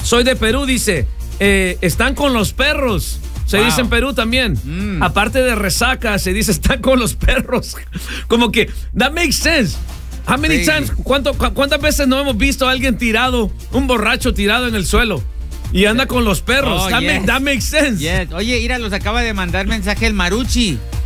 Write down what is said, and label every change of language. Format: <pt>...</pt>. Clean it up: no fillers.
<es>Soy de Perú, dice, están con los perros. Se</es> <en>wow.</en> <es>dice en Perú también. Mm. Aparte de resaca, se dice están con los perros.</es> <en>Como que, that makes sense.</en> <es>How many times, ¿cuántas veces no hemos visto a alguien tirado, un borracho tirado en el suelo? Y anda con los perros.</es> <en>Oh, that makes sense. Yes.</en> <es>Oye, mira, los acaba de mandar mensaje el Marucci.</es>